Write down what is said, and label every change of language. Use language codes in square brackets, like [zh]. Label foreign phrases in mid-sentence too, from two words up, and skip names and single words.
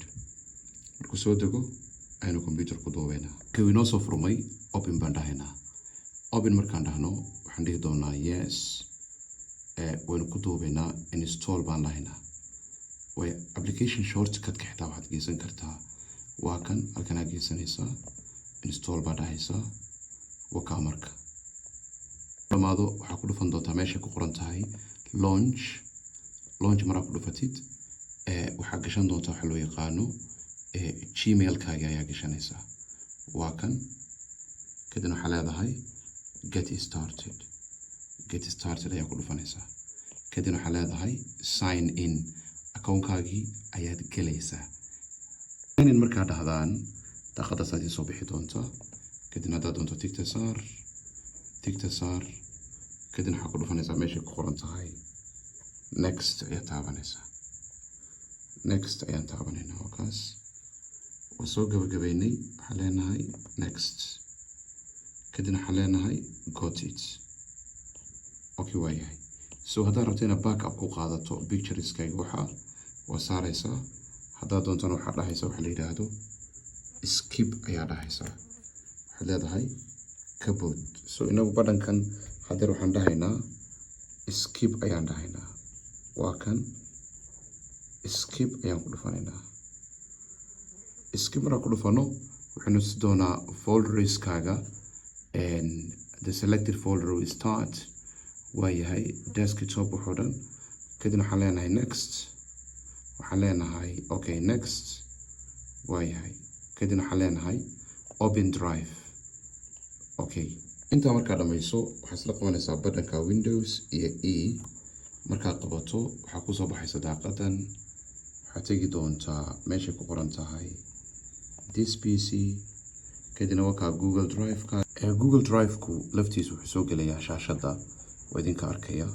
[so] markuu soo dego aynu computer ku duubaynaa kii noo soo furmay open baan dhahaynaa open markaan dhahno waxaan dhihi doonaa yes waynu ku duubaynaa install baan dhahaynaa way [en] application shortcut [so] ka xitaa waxaad geysan kartaa waa kan halkan aad geysanaysaa install baa dhahaysaa wakaa marka dhamaado waxaa ku dhufan doontaa meesha ku qoran tahay launch maraa ku dhufatid waxaa gashan doontaa waxa loo yaqaano Gmail-kaaga ayaa gashanaysaa waa kan kadibna waxaa leedahay get started ayaa ku dhufanaysaa kadibna waxaa leedahay [en] sign in [so] account-kaagii ayaad gelaysaa [en] sign in [so] markaa dhahdaan daaqadaas aad soo bixi doontaa kadibna haddaad doonto tigta saar kadibna waxaa ku dhufanaysaa meesha ku qoran tahay next ayaa taabanaysaa next ayaan taabanaynaa oo kaas soo gabagabaynay waxaa leenahay next kadibna waxaa leenahay [en] got it [so] okay waayahay so haddaad rabto inaad backup ku qaadato pictureskaga waa saaraysaa haddaad doontana waxaad dhahaysaa waxa la yidhaahdo skip ayaa dhahaysaa waxaad leedahay keyboard so inagu badhankan hadeer waxaan dhahaynaa skip ayaan dhahaynaa waa kan skip ayaan ku dhufanaynaa skip markaan ku dhufano waxaynu si doonaa folderskaaga [en] and the selected folder will start [so] waayahay desktop wuxuu dhan kadibna waxaan leenahay next waxaan leenahay okay next waayahay kadibna waxaan leenahay [en] open drive [so] okay intaa markaa dhamayso waxaad isla qabanaysaa badhanka Windows iyo E markaad qabato waxaa ku soo baxaysa daaqadan waxaad tegi doontaa meesha ku qoran tahay [en] this PC [so] kadibna wakaa Google Drive-ka Google Drive-ku laftiisu wuxuu soo gelayaa shaashada waa idinka arkaya